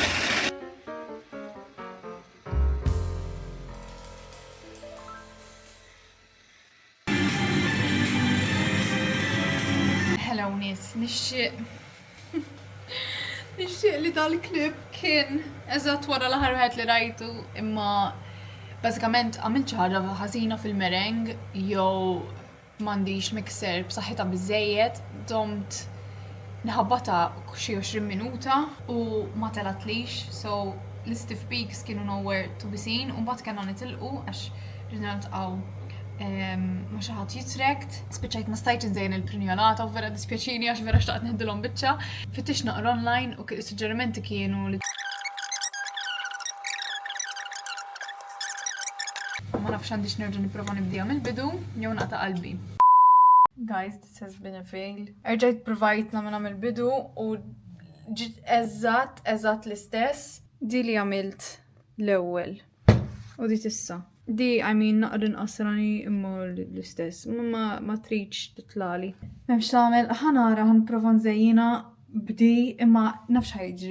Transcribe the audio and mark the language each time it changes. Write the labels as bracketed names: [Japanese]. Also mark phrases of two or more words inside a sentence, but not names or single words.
[Maltese] Hello nis, nixtieq li dal-klip kien eżatt wara l-aħħar wieħed li rajtu imma bażikament għamilt xi ħaġa ħażina fil-meringue jew m'għandix mixer b'saħħitha biżejjed, domt nħabbata xi 20 minuta u ma telatlix, so l- [English] stiff peaks [Maltese] kienu [English] nowhere to be seen [Maltese] u mbagħad kellna nitilqu għax ridna niltqgħu ma xi ħadd jitrekt. Spiċċajt ma stajtx inżejjen il-prinjolata u vera dispjaċini għax vera xtaqt neħdilhom biċċa. Fittix naqra online u suġġerimenti kienu li ma nafx għandix nerġa' nipprova nibdihom il-bidu jew naqta' qalbi. [English] Guys, this has been a fail. [Maltese] Erġajt provajt nagħmel il-bidu u ġiet eżatt l-istess. Di li għamilt l-ewwel. U di tissa. Di, naqra nqasrani imma l-istess. Ma tridx titlali. M'hemmx tagħmel ħanara ħanprova nżejjina bdi imma nafx ħajġri.